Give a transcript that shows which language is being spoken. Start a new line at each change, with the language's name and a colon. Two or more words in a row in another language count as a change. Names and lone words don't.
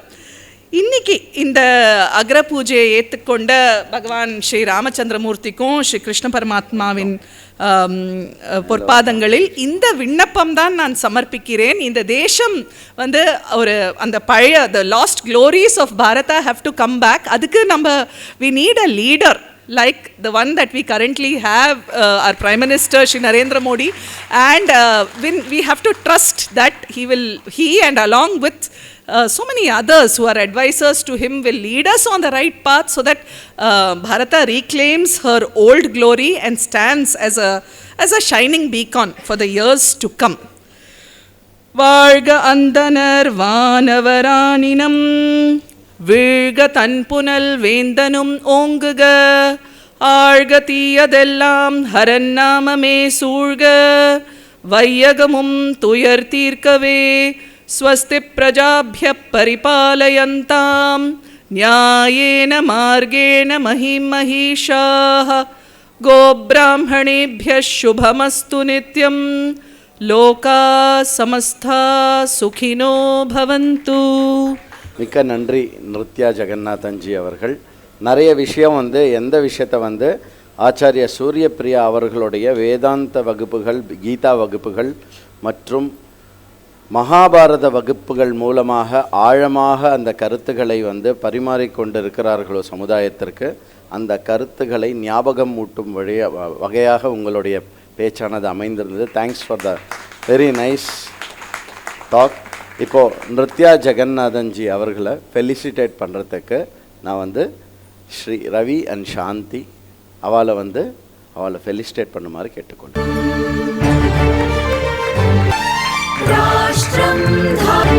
Tamil: இன்னைக்கு இந்த அக்ர பூஜையை ஏற்றுக்கொண்ட பகவான் ஸ்ரீ ராமச்சந்திரமூர்த்திக்கும் ஸ்ரீ கிருஷ்ண பரமாத்மாவின் பொற்பாதங்களில் இந்த விண்ணப்பம் தான் நான் சமர்ப்பிக்கிறேன். இந்த தேசம் வந்து ஒரு அந்த பழைய
English: the lost glories of Bharata have to come back.
Tamil: அதுக்கு நம்ம
English: we need a leader like the one that we currently have, our Prime Minister Shri Narendra Modi, and we have to trust that he and along with so many others who are advisors to him will lead us on the right path so that Bharata reclaims her old glory and stands as a shining beacon for the years to come.
Tamil: வாழ்க அந்தணர் வானவர் ஆனினம் வீழ்க தன்புனல் வேந்தனும் ஓங்குக ஆழ்க தீயதெல்லாம் ஹரன் நாமமே சூழ்க வையகமும் துயர் தீர்க்கவே
Sanskrit: स्वस्ति प्रजाभ्यः परिपालयन्तां न्यायेन मार्गेण महीं महिषाः गोब्राह्मणेभ्यः शुभमस्तु नित्यं लोकाः समस्ताः सुखिनो भवन्तु.
Tamil: மிக்க நன்றி நிருத்யா ஜெகநாதன்ஜி அவர்கள். நிறைய விஷயம் எந்த விஷயத்தை ஆச்சாரிய சூரியபிரியா அவர்களுடைய வேதாந்த வகுப்புகள், கீதா வகுப்புகள் மற்றும் மகாபாரத வகுப்புகள் மூலமாக ஆழமாக அந்த கருத்துக்களை பரிமாறிக்கொண்டிருக்கிறார்களோ சமுதாயத்திற்கு, அந்த கருத்துக்களை ஞாபகம் ஊட்டும் வகையாக உங்களுடைய பேச்சானது அமைந்திருந்தது.
English: thanks for the very nice talk.
Tamil: இப்போது நிருத்யா ஜெகநாதன்ஜி அவர்களை ஃபெலிசிட்டேட் பண்ணுறதுக்கு நான் ஸ்ரீ ரவி அண்ட் சாந்தி அவளை ஃபெலிசிட்டேட் பண்ணுமாறு கேட்டுக்கொண்டேன்.